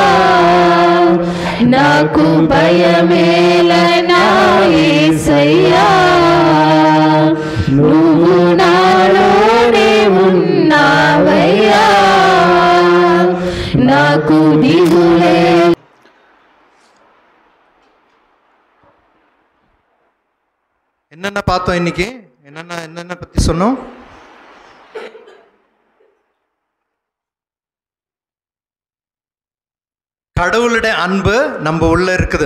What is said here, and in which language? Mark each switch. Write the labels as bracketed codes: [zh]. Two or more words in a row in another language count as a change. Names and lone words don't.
[te] నాకు భయమేలా నా యేసయ్యా, నువ్వు నాలోనే ఉన్నావయ్యా, నాకు దిగులే. [ta] என்னென்ன பார்த்தோம் இன்னைக்கு? என்னென்ன பற்றி சொன்னோம்? கடவுளுடைய அன்பு நம்ம உள்ள இருக்குது.